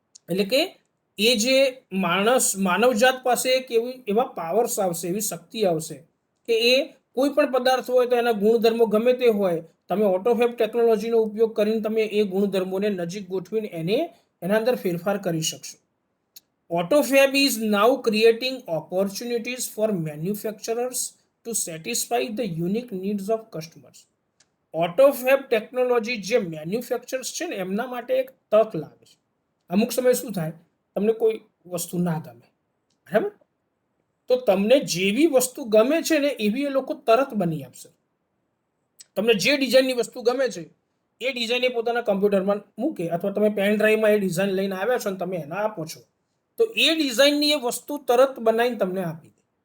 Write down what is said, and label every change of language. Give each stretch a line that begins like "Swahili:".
Gujarati: એટલે કે એ જે માનવજાત પાસે એક એવા પાવર્સ આવશે, એવી શક્તિ આવશે કે એ કોઈ પણ પદાર્થ હોય તો એના ગુણધર્મો ગમે તે હોય, તમે ઓટોફેબ ટેકનોલોજીનો ઉપયોગ કરીને તમે એ ગુણધર્મોને નજીક ગોઠવીને એના અંદર ફેરફાર કરી શકશો.
English: AutoFab is now creating opportunities for manufacturers to satisfy the unique needs of customers.
Gujarati: AutoFab technology જે મેન્યુફેક્ચરર્સ છે ને એમના માટે એક તક લાવે છે. અમુક સમય શું થાય, તમને કોઈ વસ્તુ ના ગમે, બરાબર, તો તમને જેવી વસ્તુ ગમે છે ને એવી એ લોકો તરત બની આપશે. તમને જે ડિઝાઇનની વસ્તુ ગમે છે એ ડિઝાઇન એ પોતાના કમ્પ્યુટરમાં મૂકે, અથવા તમે પેન ડ્રાઈવમાં એ ડિઝાઇન લઈને આવ્યા છો અને તમે એના આપો છો, તો એ ડિઝાઇનની એ વસ્તુ તરત બનાવીને તમને આપી દે.